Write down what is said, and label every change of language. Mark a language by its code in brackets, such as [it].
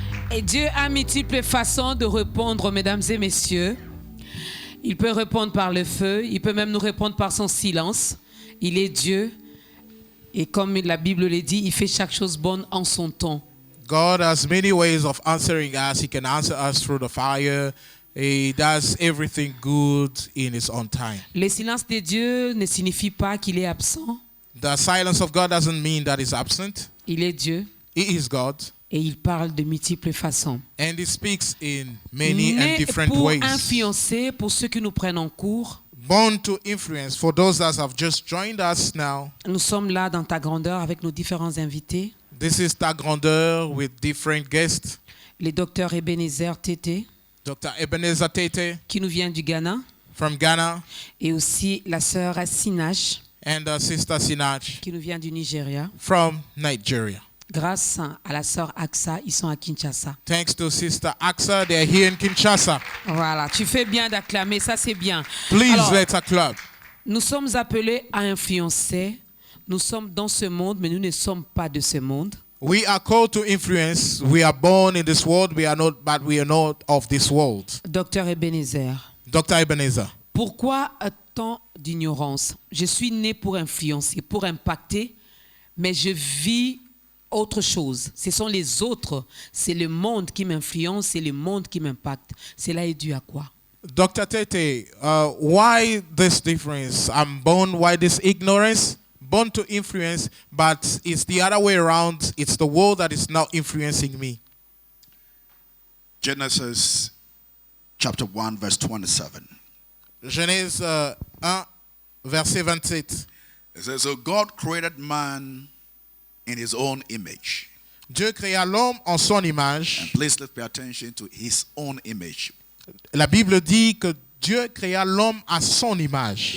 [fr] Et Dieu a multiples façons de répondre, mesdames et messieurs. Il peut répondre par le feu, il peut même nous répondre par son silence. Il est Dieu. Et comme la Bible le dit, il fait chaque chose bonne en son temps. [en] God has many ways of answering us. He can answer us through the fire. He does everything good in his own time. [fr] Le silence de Dieu ne signifie pas qu'il est absent. [en] The silence of God doesn't mean that he's absent. [fr] Il est Dieu [en] He is God. [fr] et il parle de multiples façons. [en] And he speaks in many and [fr] Mais [en] different [fr] pour [en] ways. [fr] influencer, pour ceux qui nous prennent en cours, [en] Born to influence. For those that have just joined us now, [fr] nous sommes là dans ta grandeur avec nos différents invités. [en] this is Ta Grandeur with different guests. [fr] Le docteur Ebenezer Tété, [en] Dr. Ebenezer Tete [fr] qui nous vient du Ghana, [en] from Ghana [fr] et aussi la sœur Sinach, [en] and Sister Sinach [fr] qui nous vient du Nigeria. [en] from Nigeria. [fr] Grâce à la sœur Aksa, ils sont à Kinshasa. [en] Thanks to Sister Axa, they're here in Kinshasa. [fr] Voilà, tu fais bien d'acclamer, ça c'est bien. [en] Please, [fr] Alors, [en] let's clap. [fr] nous sommes appelés à influencer. Nous sommes dans ce monde, mais nous ne sommes pas de ce monde. [en] We are called to influence. We are born in this world. We are not, but we are not of this world. [fr] Docteur Ebenezer, [en] Dr. Ebenezer, [fr] pourquoi tant d'ignorance? Je suis né pour influencer, pour impacter, mais je vis autre chose. Ce sont les autres. C'est le monde qui m'influence, c'est le monde qui m'impacte. Cela est dû à quoi? [en] Dr. Tete, why this difference? I'm born, why this ignorance? Born to influence, but it's the other way around. It's the world that is now influencing me. Genesis chapter 1, verse 27. [fr] Genèse 1, verset 27. [en] It says, so God created man in his own image. [fr] Dieu créa l'homme en son image. [en] And please let's pay attention to his own image. [fr] La Bible dit que Dieu créa l'homme à son image.